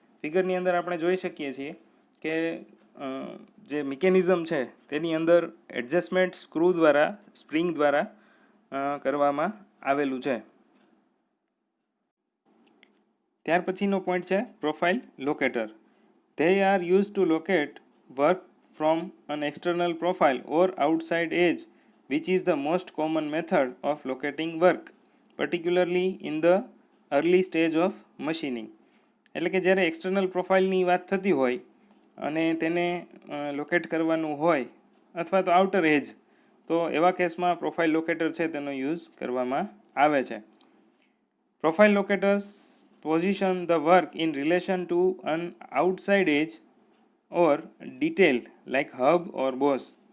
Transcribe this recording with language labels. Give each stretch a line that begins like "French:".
Gujarati: ફિગરની અંદર આપણે જોઈ શકીએ છીએ કે જે મિકેનિઝમ છે તેની અંદર એડજસ્ટમેન્ટ સ્ક્રૂ દ્વારા, સ્પ્રિંગ દ્વારા કરવામાં આવેલું છે. ત્યાર પછીનો પોઈન્ટ છે profile locator.
English: They are use to locate work from an external profile or outside edge which is the most common method of locating work, particularly in the early stage of machining.
Gujarati: એટલે કે જ્યારે external પ્રોફાઇલની વાત થતી હોય અને તેને locate કરવાનું હોય અથવા તો આઉટર એજ, તો એવા કેસમાં પ્રોફાઇલ લોકેટર છે તેનો યુઝ કરવામાં આવે છે. Profile લોકેટર્સ
English: position the work in relation to an outside edge or detail like hub or boss.